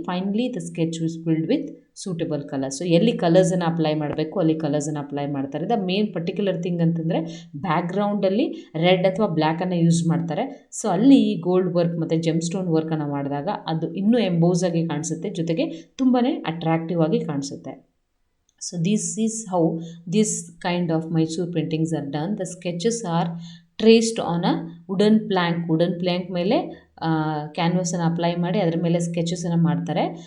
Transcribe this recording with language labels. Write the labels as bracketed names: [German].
[English] Finally the sketch is filled with suitable colours. [Kannada] So ಎಲ್ಲಿ ಕಲರ್ಸನ್ನು apply ಮಾಡಬೇಕು ಅಲ್ಲಿ ಕಲರ್ಸನ್ನು apply ಮಾಡ್ತಾರೆ. [English] the main particular thing [Kannada] ಅಂತಂದರೆ ಬ್ಯಾಕ್ಗ್ರೌಂಡಲ್ಲಿ ರೆಡ್ ಅಥವಾ ಬ್ಲ್ಯಾಕನ್ನು ಯೂಸ್ ಮಾಡ್ತಾರೆ. ಸೊ ಅಲ್ಲಿ ಈ ಗೋಲ್ಡ್ ವರ್ಕ್ ಮತ್ತು ಜಮ್ ಸ್ಟೋನ್ ವರ್ಕನ್ನು ಮಾಡಿದಾಗ ಅದು ಇನ್ನೂ ಎಂಬೋಸ್ ಆಗಿ ಕಾಣಿಸುತ್ತೆ, ಜೊತೆಗೆ ತುಂಬಾ ಅಟ್ರಾಕ್ಟಿವ್ ಆಗಿ ಕಾಣಿಸುತ್ತೆ. [English] So this is how this kind of Mysore paintings are done. The sketches are traced on a wooden plank [Kannada] ಮೇಲೆ ಕ್ಯಾನ್ವಸನ್ನು ಅಪ್ಲೈ ಮಾಡಿ ಅದರ ಮೇಲೆ ಸ್ಕೆಚಸನ್ನು ಮಾಡ್ತಾರೆ.